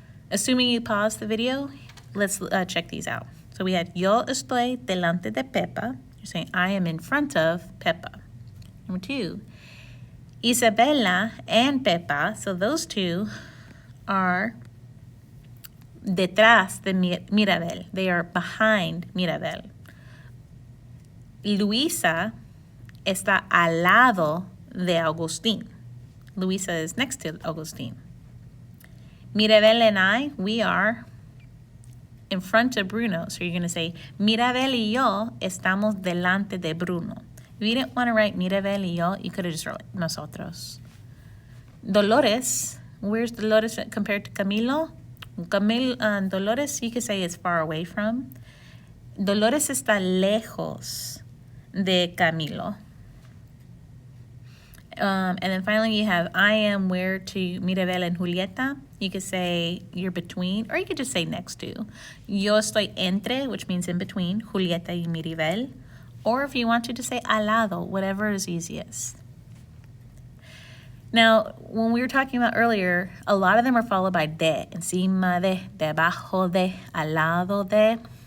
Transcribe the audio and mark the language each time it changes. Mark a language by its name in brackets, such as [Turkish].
[English] Assuming you paused the video, let's check these out. So we had [Spanish] yo estoy delante de Pepa. [English] You're saying I am in front of Pepa. Number 2, Isabela and Pepa. So those two are [Spanish] detrás de [English] Mirabel. They are behind Mirabel. [Spanish] Luisa está al lado de Agustín. [English] Luisa is next to Agustín. Mirabel and I, we are in front of Bruno. So you're going to say, [Spanish] Mirabel y yo estamos delante de Bruno. [English] If you didn't want to write [Spanish] Mirabel y yo, [English] you could have just wrote [Spanish] nosotros. [English] Dolores, where's Dolores compared to Camilo? Dolores, you could say it's far away from. [Spanish] Dolores está lejos de Camilo. [English] And then finally you have I am where to Mirabel and Julieta. You could say you're between, or you could just say next to. [Spanish] Yo estoy entre, [English] which means in between, Julieta y Mirabel. Or if you want to, just say [Spanish] al lado, [English] whatever is easiest. Now, when we were talking about earlier, a lot of them are followed by de, [Spanish] encima de, debajo de, al lado de.